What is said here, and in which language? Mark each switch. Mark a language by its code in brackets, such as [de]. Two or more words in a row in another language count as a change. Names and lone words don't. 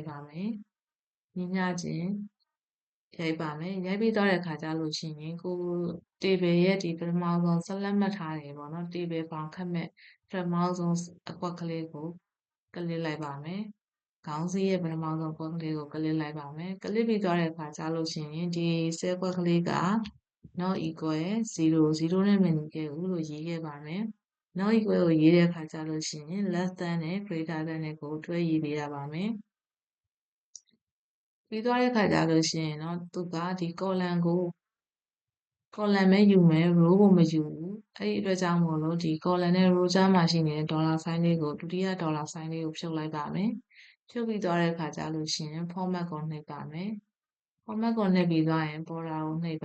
[my] ပါမယ်ညီမျှခြင်းရိုက်ပါမယ်ရိုက်ပြီးသွားတဲ့အခါကျလို့ရှိရင်ကို table ရဲ့ဒီပထမဆုံး select မှတ်ထားတယ်ပေါ့နော် table ပေါင်ခတ်မဲ့ပထမဆုံးအကွက်ကလေးကို click လိုက်ပါမယ်ခေါင်းစည်းရဲ့ပထမဆုံးကွက်ကလေးကို click လိုက်ပါမယ် click ပြီးသွားတဲ့အခါကျလို့ရှိရင်ဒီ cell ကွက်ကလေးက [en] not equal [my] 0 နဲ့မညီခဲ့ဘူးလို့ရေးခဲ့ပါမယ် [en] not equal [my] ကိုရေးတဲ့အခါကျလို့ရှိရင် [en] less than [my] နဲ့ [en] greater than [my] နဲ့ကိုတွဲရေးပေးရပါမယ် ပြီးသွားတဲ့အခါကျလို့ရှိရင်တော့သူကဒီ column ကို column ပဲယူမယ် row ကိုမယူဘူးအဲ့ဒီအတွက်ကြောင့်မို့လို့ဒီ column နဲ့ row ကြားမှာရှိနေတဲ့ [en] dollar sign [my] လေးကိုဒု တိယ [en] dollar sign [my] လေးကိုဖြုတ်လိုက်ပါမယ်ဖြုတ်ပြီးသွားတဲ့အခါကျလို့ရှိရင် format ကိုနှိပ်ပါမယ် format ကိုနှိပ်ပြီးသွားရင် border ကိုနှိပ်